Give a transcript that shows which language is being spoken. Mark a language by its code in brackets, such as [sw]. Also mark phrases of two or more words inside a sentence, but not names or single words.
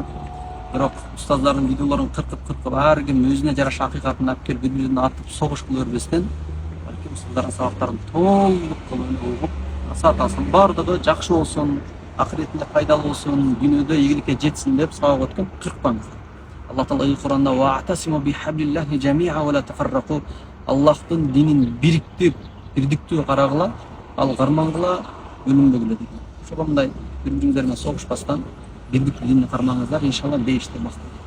[ky] Бирок устаздардын видеолорун кыркып ар ким өзүнө жараша акыйкатын алып келип бири-бирин атып согуш кыла бербестен, балким устаздардын сабактарын толук кылып угуп, сатасын бардыгы жакшы болсун, акыретинде пайдалуу болсун, дүйнөдө ийгиликке жетсин деп сабак өткөн кыркпаңыздар. Алла Таала Кур'анда [ar] واعتصموا بحبل الله جميعا ولا تفرقوا. [ky] Аллахтын динин бирдиктүү карагыла, ал кармангыла, өлүмбөгүлө деген. Ошондой бири-бириңиздер менен согушпастан бирдиктүү динди кармаңыздар, иншалла бейиште бактылуу.